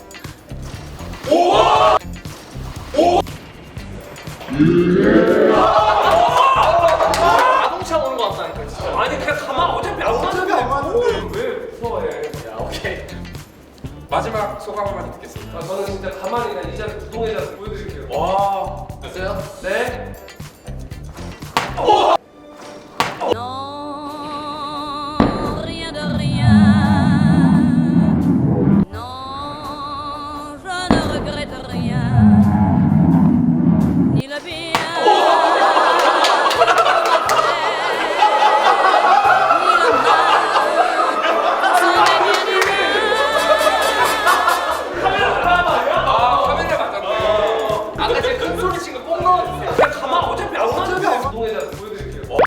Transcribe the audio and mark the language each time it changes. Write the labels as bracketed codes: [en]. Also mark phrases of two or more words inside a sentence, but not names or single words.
[ko] 자동차 오는 거 같다니까 진짜. 아니 그냥 가만 어차피 안 어차피 안 맞는데. 왜 무서워해? 야 오케이. 마지막 소감 한마디 듣겠습니다. 저는 진짜 가만히 그냥 이 자리 구동의 자세 보여드릴게요. 와. 됐어요? 네. [fr] Non, rien de rien. Non, je ne regrette rien. Ni le bien. Ni le mal. Ce n'est bien ni [ko] 아 화면에 맞았네. 아까 제가 큰 소리 친거 꼭 넣어주세요. 그냥 가만 어차피 안 맞는데. 동의 자세 보여드릴게요.